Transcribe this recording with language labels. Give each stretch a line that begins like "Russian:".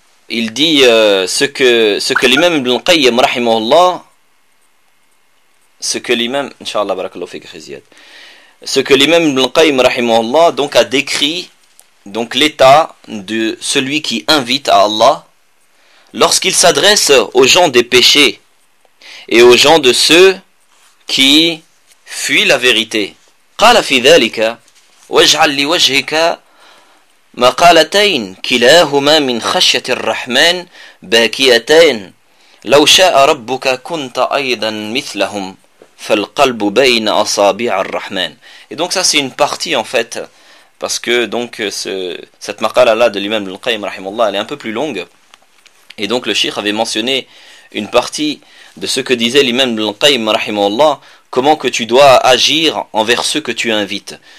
French: Il dit ce que l'imam Ibn al-Qayyim, rahimahullah, ce que l'imam, inshallah, barakallahu fik khiziyat, ce que l'imam Ibn al-Qayyim rahimahullah donc a décrit, donc l'état de celui qui invite à Allah lorsqu'il s'adresse aux gens des péchés et aux gens de ceux qui fuient la vérité.
Arabic: قال في ذلك واجعل لوجهك مقالتين كلاهما من خشية الرحمن باكيتين لو شاء ربك كنت أيضا مثلهم فالقلب بين أصابع الرحمن.
French: Et donc ça c'est une partie en fait, parce que donc cette maqala-là de l'imam Al-Qayyim rahimahullah, elle est un peu plus longue. Et donc le Cheikh avait mentionné une partie de ce que disait l'imam Al-Qayyim rahimahullah, comment que tu dois agir envers ceux que tu invites.